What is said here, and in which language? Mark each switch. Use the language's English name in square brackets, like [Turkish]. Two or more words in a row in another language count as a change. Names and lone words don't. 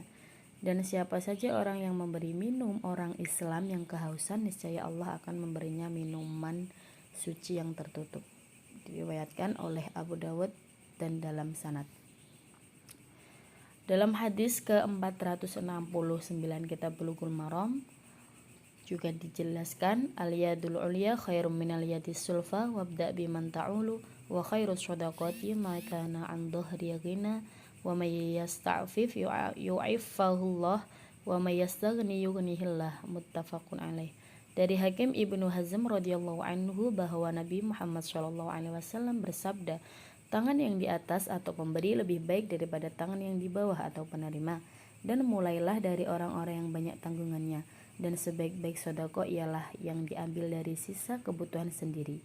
[Indonesian] Dan siapa saja orang yang memberi minum orang Islam yang kehausan, niscaya Allah akan memberinya minuman suci yang tertutup. Diriwayatkan oleh Abu Dawud dan dalam sanad. Dalam hadis ke-469 Kitab Bulughul Maram juga dijelaskan, [Arabic] اليد العليا خير من اليد السفلى وابدأ بمن تعول وخير الصدقة ما كان عن ظهر غنى ومن يستعفف يعفه الله ومن يستغن يغنه الله. متفق عليه. [Indonesian] Dari Hakim Ibnu Hazm [Arabic] رضي الله عنه [Indonesian] bahwa Nabi Muhammad SAW bersabda, tangan yang di atas atau pemberi lebih baik daripada tangan yang di bawah atau penerima, dan mulailah dari orang-orang yang banyak tanggungannya. Dan sebaik-baik sedekah ialah yang diambil dari sisa kebutuhan sendiri.